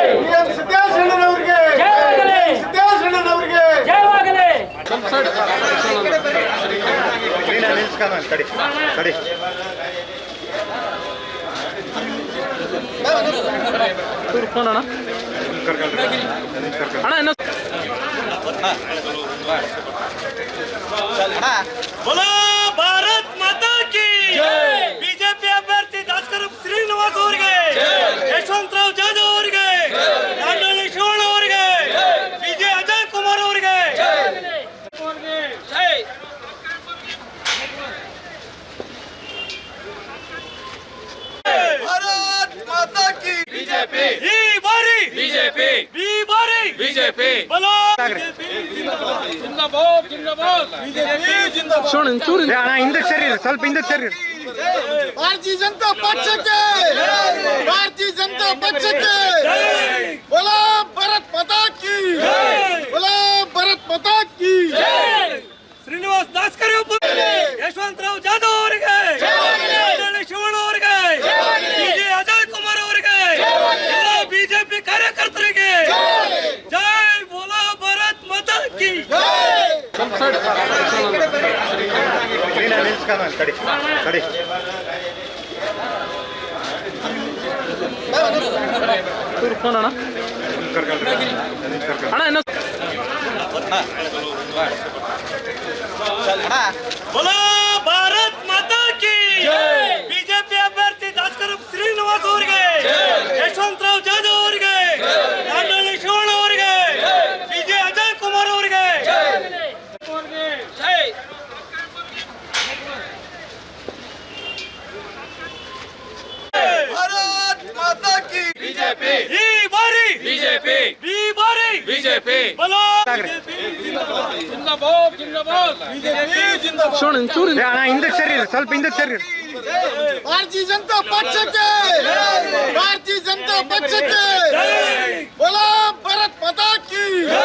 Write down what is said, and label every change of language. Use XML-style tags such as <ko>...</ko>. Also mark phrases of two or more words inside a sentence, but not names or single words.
<kn>ಎಂ ಸತ್ಯಾಶಣ್ಣನ್ ಅವರಿಗೆ ಜಯವಾಗಲಿ, ಸತ್ಯಾಶಣ್ಣನ್ ಅವರಿಗೆ ಜಯವಾಗಲಿ. ಫೋನ್ ಅಣ್ಣ ಅಣ್ಣ ಇನ್ನು</kn> <hi>बोलो भारत माता की</hi> <kn>ಬಿಜೆಪಿ ಅಭ್ಯರ್ಥಿ ಡಾಕ್ಟರ್ ಶ್ರೀನಿವಾಸ್ ಅವರಿಗೆ, ಯಶವಂತರಾವ್ ಜಾಧವ್ ಅವರಿಗೆ, ರಾಜನಹಳ್ಳಿ ಶಿವಣ್ಣ ಅವರಿಗೆ, ವಿಜಯ ಅಜಯ್ ಕುಮಾರ್ ಅವರಿಗೆ ಜೈ.</kn> <hi>भारत माता की बीजेपी.</hi> <kn>ಈ ಬಾರಿ ಬಿಜೆಪಿ, ಈ ಬಾರಿ ಬಿಜೆಪಿ. बोलो ಜಿಂದಾಬಾದ್, ಜಿಂದಾಬಾದ್ ಬಿಜೆಪಿ ಜಿಂದಾಬಾದ್. ಶೋಣ ಚೂರು ಹಿಂದಕ್ಕೆ ಸರಿ, ಸ್ವಲ್ಪ ಹಿಂದಕ್ಕೆ ಸರಿ. भारतीय जनता पक्षಕ್ಕೆ, भारतीय जनता पक्षಕ್ಕೆ.</kn> <hi>बोला भारत माता की जय, बोला भारत माता की ಜೈ.</hi> <kn>ಶ್ರೀನಿವಾಸ್ ದಾಸ್ ಕರಿಯಪ್ಪ, ಯಶವಂತರಾವ್ ಜಾಧವ್ ಅವರಿಗೆ, ರಾಜನಹಳ್ಳಿ ಶಿವಣ್ಣ ಅವರಿಗೆ, ವಿಜಯ ಅಜಯ್ ಕುಮಾರ್ ಅವರಿಗೆ, ಎಲ್ಲ ಬಿಜೆಪಿ ಕಾರ್ಯಕರ್ತರಿಗೆ ಜೈ.</kn> <hi>बोलो भारत माता की</hi> <kn>ಫೋನ್ ಅಣ್ಣ ಅಣ್ಣ ಇನ್ನು</kn> <hi>बोलो भारत माता की</hi> <kn>ಬಿಜೆಪಿ ಅಭ್ಯರ್ಥಿ ಡಾಕ್ಟರ್ ಶ್ರೀನಿವಾಸ್ ಅವರಿಗೆ, ಯಶವಂತರಾವ್ ಜಾಧವ್ ಅವರಿಗೆ, ರಾಜನಹಳ್ಳಿ ಶಿವಣ್ಣ ಅವರಿಗೆ, ವಿಜಯ ಅಜಯ್ ಕುಮಾರ್ ಅವರಿಗೆ ಜೈ.</kn> <hi>भारत माता की</hi> <kn>ಬಿಜೆಪಿ. ಈ ಬಾರಿ ಬಿಜೆಪಿ, ಈ ಬಾರಿ ಬಿಜೆಪಿ. बोलो ಜಿಂದಾಬಾದ್, ಜಿಂದಾಬಾದ್ ಬಿಜೆಪಿ ಜಿಂದಾಬಾದ್. ಶೋಣ ಚೂರು ಹಿಂದಕ್ಕೆ ಸರಿ, ಸ್ವಲ್ಪ ಹಿಂದಕ್ಕೆ ಸರಿ. भारतीय जनता पक्षಕ್ಕೆ, भारतीय जनता पक्षಕ್ಕೆ.</kn> <hi>बोला भारत माता की</hi>